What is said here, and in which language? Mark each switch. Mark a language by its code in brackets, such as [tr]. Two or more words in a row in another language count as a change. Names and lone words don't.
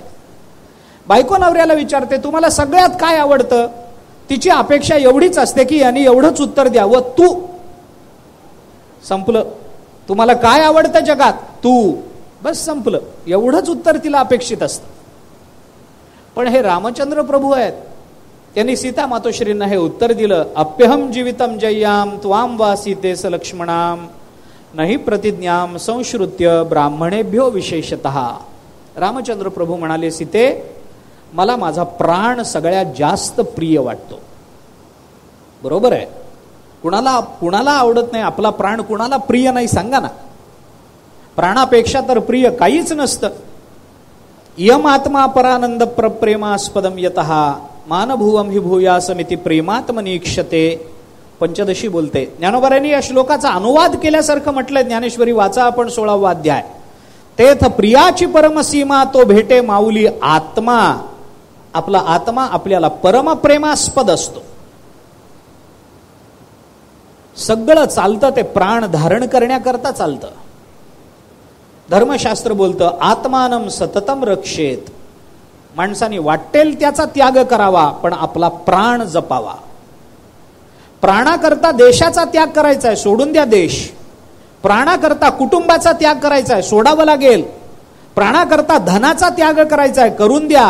[mr] बायको नवऱ्याला विचारते तुम्हाला सगळ्यात काय आवडतं, तिची अपेक्षा एवढीच असते की यांनी एवढंच उत्तर द्यावं, तू. संपलं. तुम्हाला काय आवडतं जगात, तू. बस संपलं. एवढंच उत्तर तिला अपेक्षित असतं. पण हे रामचंद्र प्रभू आहेत, त्यांनी सीता मातोश्रींना हे उत्तर दिलं, [sa] अप्यहम जीवितम जय्याम त्वाम वा सीते सलक्ष्मणाम नहि प्रतिज्ञाम संश्रुत्य ब्राह्मणेभ्यो विशेषतः. [mr] रामचंद्र प्रभू म्हणाले, सीते मला माझा प्राण सगळ्यात जास्त प्रिय वाटतो. बरोबर आहे. कुणाला आवडत नाही आपला प्राण, कुणाला प्रिय नाही सांगा ना. प्राणापेक्षा तर प्रिय काहीच नसतं. [sa] यम आत्मा परानंद प्रेमास्पदम यतः मानभुवम हि भूयासमिति प्रेमात्मनीक्षते. [mr] पंचदशी बोलते. ज्ञानोबारांनी या श्लोकाचा अनुवाद केल्यासारखं म्हटलंय. ज्ञानेश्वरी वाचा आपण 16वा अध्याय. तेथ प्रियाची परमसीमा तो भेटे माऊली आत्मा. आपला आत्मा आपल्याला परमप्रेमास्पद असतो. सगळं चालतं ते प्राण धारण करण्याकरता चालतं. धर्मशास्त्र बोलतं [sa] आत्मानं सततम रक्षेत. [mr] माणसाने वाटेल त्याचा त्याग करावा, पण आपला प्राण जपावा. प्राणाकरता देशाचा त्याग करायचा आहे, सोडून द्या देश. प्राणाकरता कुटुंबाचा त्याग करायचा आहे, सोडावं लागेल. प्राणाकरता धनाचा त्याग करायचा आहे, करून द्या.